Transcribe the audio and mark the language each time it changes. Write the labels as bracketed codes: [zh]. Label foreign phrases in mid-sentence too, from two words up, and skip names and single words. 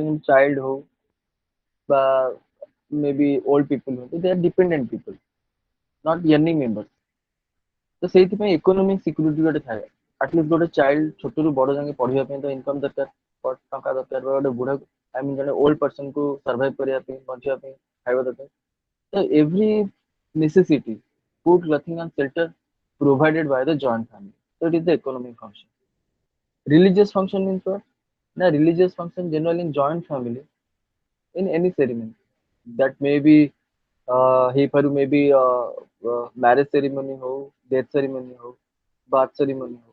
[en] example child [or] ହଉ ବା [en] may be old people [or] ହଉ [en] they are dependent people not earning member [or] ତ ସେଇଥିପାଇଁ [en] economic security [or] ଗୋଟେ ଥାଏ ଆଟଲିଷ୍ଟ ଗୋଟେ ଚାଇଲ୍ଡ ଛୋଟରୁ ବଡ ଯାକେ ପଢିବା ପାଇଁ ତ ଇନକମ ଦରକାର ଟଙ୍କା ଦରକାର ବା ଗୋଟେ ବୁଢା [en] I mean [or] ଜଣେ [en] old person [or] କୁ ସର୍ଭାଇଭ କରିବା ପାଇଁ ବଞ୍ଚିବା ପାଇଁ ଖାଇବା ଦରକାର ତ [en] every necessity food clothing and shelter provided by the joint family so it is the economic function. Religious function means what? Na religious function generally in joint family in any ceremony. That may be ହେଇପାରୁ may be marriage ceremony हो, death ceremony हो, birth ceremony हो.